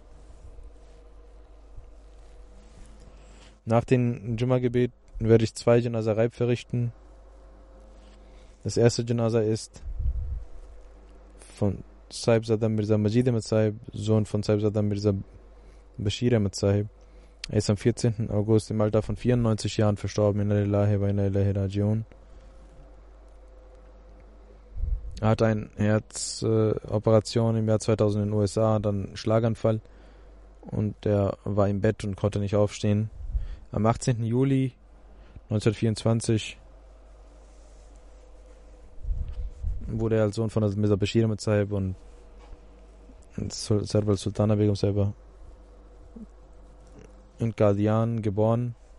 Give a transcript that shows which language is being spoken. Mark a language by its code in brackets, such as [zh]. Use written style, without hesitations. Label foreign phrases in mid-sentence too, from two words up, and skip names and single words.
[de] Nach dem Jumma-Gebet werde ich 2 Janaza Reib verrichten. Das erste Janaza ist von Sahib Zada Mirza Majid Ahmad Sahib, Sohn von Sahib Zada Mirza Bashir Ahmad Sahib. Er ist am 14. August im Alter von 94 Jahren verstorben. [ar] إنا لله وإنا إليه راجعون. [de] Er hatte eine Herzoperation im Jahr 2000 in den USA, dann einen Schlaganfall und er war im Bett und konnte nicht aufstehen. Am 18. Juli 1924 wurde er als Sohn von Mirza Bashir Ahmad Sahib und Sarwal Sultana Begum Sahib in Qadian geboren.